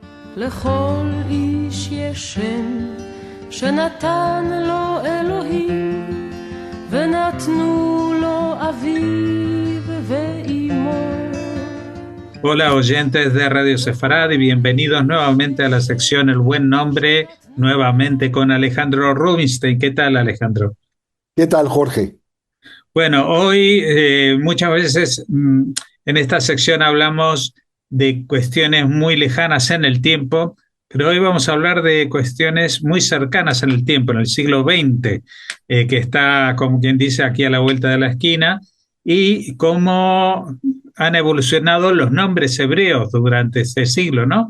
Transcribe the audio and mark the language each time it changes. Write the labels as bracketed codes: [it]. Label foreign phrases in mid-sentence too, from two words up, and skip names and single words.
[he] לכל איש יש שם שנתן לו אלוהים ונתנו לו אביו ואימו. [es] Hola oyentes de Radio Sefarad y bienvenidos nuevamente a la sección El Buen Nombre, nuevamente con Alejandro Rubinstein. ¿Qué tal, Alejandro? ¿Qué tal, Jorge? Bueno, hoy muchas veces en esta sección hablamos de cuestiones muy lejanas en el tiempo, pero hoy vamos a hablar de cuestiones muy cercanas en el tiempo, en el siglo XX, que está, como quien dice, aquí a la vuelta de la esquina, y cómo han evolucionado los nombres hebreos durante ese siglo, ¿no?